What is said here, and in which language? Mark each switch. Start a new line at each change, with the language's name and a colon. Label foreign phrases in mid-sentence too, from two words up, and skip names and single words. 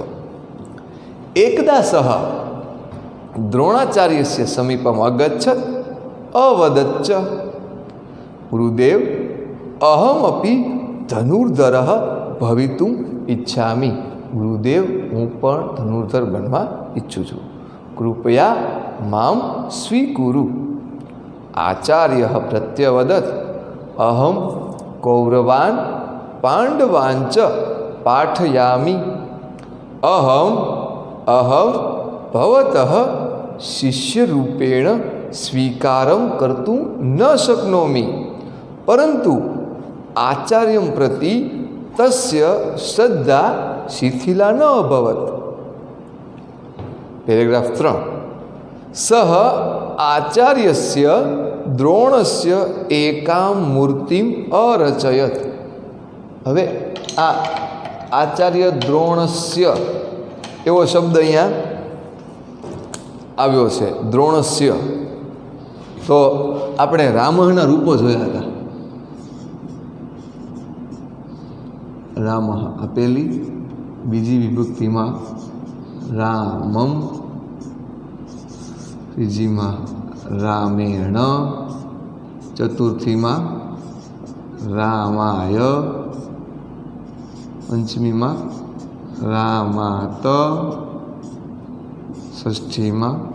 Sanskrit: એકદા સહ દ્રોણાચાર્યસ્ય સમીપમ અગચ્છત અવદચ્ચ ગુરુદેવ અહમપી ધનુર્ધરઃ ભવિતુમ ઈચ્છામિ.
Gujarati: ગુરુદેવ હું પણ ધનુર્ધર બનવા ઈચ્છું છું,
Sanskrit: કૃપયા મામ સ્વીકુરુ. આચાર્ય પ્રત્યવદત અહમ કૌરવાન પાંડવાંચ पाठयामि अहम भवतः शिष्यरूपेण स्वीकारं कर्तुं न शक्नोमि परंतु आचार्यं प्रति तस्य श्रद्धा शिथिला न अभवत्। पेरेग्राफ 3 सः आचार्यस्य द्रोणस्य एकां मूर्तिम् अरचयत्।
Gujarati: હવે આ
Sanskrit: आचार्य द्रोणस्य
Gujarati: એવો શબ્દ અહીંયા આવ્યો છે, દ્રોણસ્ય। તો આપણે રામના રૂપો જોયા હતા। રામ આ પહેલી, બીજી વિભક્તિમાં રામમ, ત્રીજીમાં રામેણ, ચતુર્થીમાં રામાય, પંચમીમાં રામાત, ષષ્ઠીમાં